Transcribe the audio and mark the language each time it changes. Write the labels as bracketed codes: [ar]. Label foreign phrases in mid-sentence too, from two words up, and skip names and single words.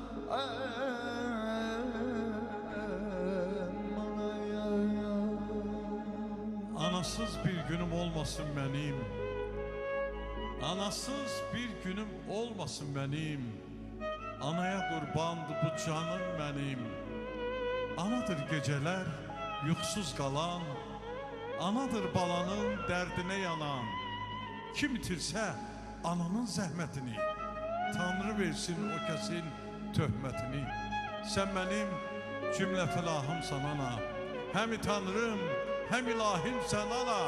[tr] Anasız bir günüm olmasın benim. Anasız bir günüm olmasın benim. Anaya kurbandı bu canım benim. Anadır geceler yuxsuz kalan. Anadır balanın derdine yanan. [az] Kim itirsə ananın zəhmətini, Tanrı versin o kəsin töhmətini. Sən mənim cümlə fəlahımsan ana. Həm Tanrım, hem ilahim sen ana.